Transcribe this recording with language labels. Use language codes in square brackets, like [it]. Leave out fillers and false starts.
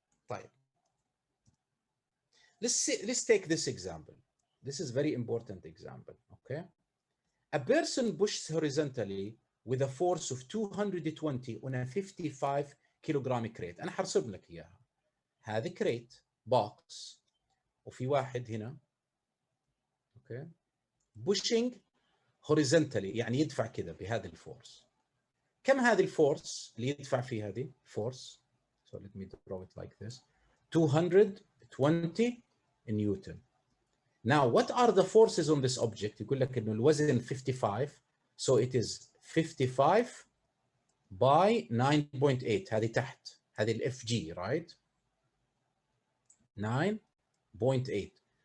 [ar] طيب. [en] Let's take this example. This is very important example, okay? A person pushes horizontally with a force of 220 on a 55 kilogram crate. [ar] انا حرسم لك اياها. هذه كريت بوكس وفي واحد هنا اوكي [en] pushing horizontally [ar] يعني يدفع كذا بهذه الفورس. كم هذه الفورس اللي يدفع فيها هذه فورس؟ [en] So let me draw it like this. [ar] 220 نيوتن. [en] Now what are the forces on this object؟ [ar] يقول لك انه الوزن [en] 55 so it is 55 by 9.8 [ar] هذه تحت هذه الاف جي [en] right 9.8.